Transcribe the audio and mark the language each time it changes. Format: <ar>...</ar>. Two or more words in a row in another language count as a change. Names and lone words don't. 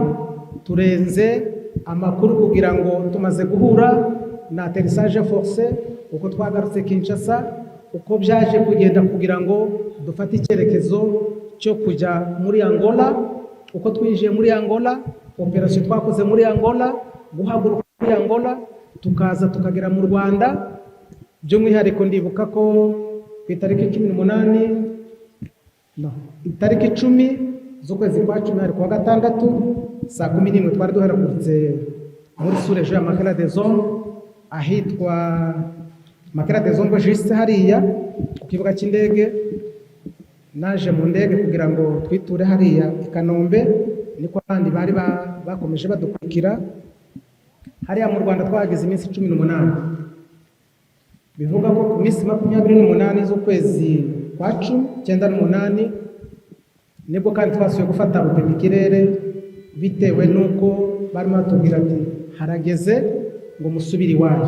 <rw>Turenze amakuru kugira ngo tumaze guhura na</rw> <fr>atterrissage forcé,</fr> <rw>uko twagarutse Kinshasa, uko byaje kugenda kugira ngo dufate icyerekezo cyo kujya muri Angola, uko twinjiye muri Angola, operation twakoze muri Angola, guhaguruka muri Angola, tukaza tukagera mu Rwanda. By'umwihariko ndibuka ko ku itariki 18 itariki 10 z'ukwezi kwa 10 ari kuwa gatandatu saa 11 twari duheragurutse muri sous-région ya Makala des Hommes, ahitwa Makala des Hommes juste hariya ku kibuga cy'indege. Naje mu ndege kugira ngo twiture hariya i Kanombe, niko abandi bari bakomeje badukurikira. hariya mu Rwanda twahageze iminsi 18, bivuga ko ku minsi 28 z'ukwezi kwa 10, 9 n'umunani nibwo kandi twasuye gufata gupima ikirere, bitewe n'uko barimo batubwira ati harageze ngo musubire iwanyu.</rw>